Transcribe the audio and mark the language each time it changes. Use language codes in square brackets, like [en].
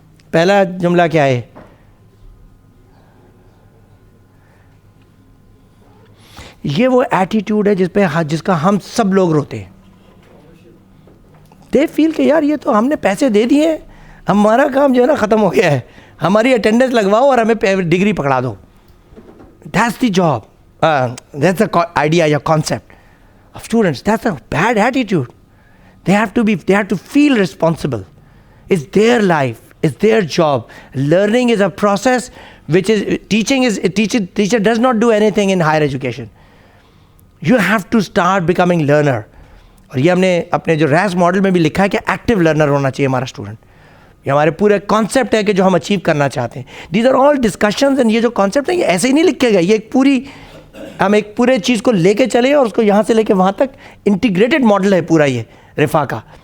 [ur] پہلا جملہ کیا ہے؟ یہ وہ ایٹیٹیوڈ ہے جس کا ہم سب لوگ روتے ہیں. [en] they feel [ur] کہ یار یہ تو ہم نے پیسے دے دیے ہیں, ہمارا کام جو ہے نا ختم ہو گیا ہے, ہماری اٹینڈنس لگواؤ اور ہمیں ڈگری پکڑا دو. [en] That's the job. That's the idea or concept of students. That's a bad attitude. They have to feel responsible. It's their life. It's their job. Learning is a process which is, teacher does not do anything in higher education. You have to start becoming learner. [ur] اور یہ ہم نے اپنے جو race model میں بھی لکھا ہے کہ ایکٹیو لرنر ہونا چاہیے ہمارا اسٹوڈنٹ. یہ ہمارے پورے کانسیپٹ ہے کہ جو ہم اچیو کرنا چاہتے ہیں. [en] these are all discussions, and [ur] یہ جو کانسیپٹ ہے یہ ایسے ہی نہیں لکھے گئے. یہ ایک پوری, ہم ایک پورے چیز کو لے کے چلے اور اس کو یہاں سے لے کے وہاں تک انٹیگریٹڈ ماڈل ہے پورا یہ رفا کا.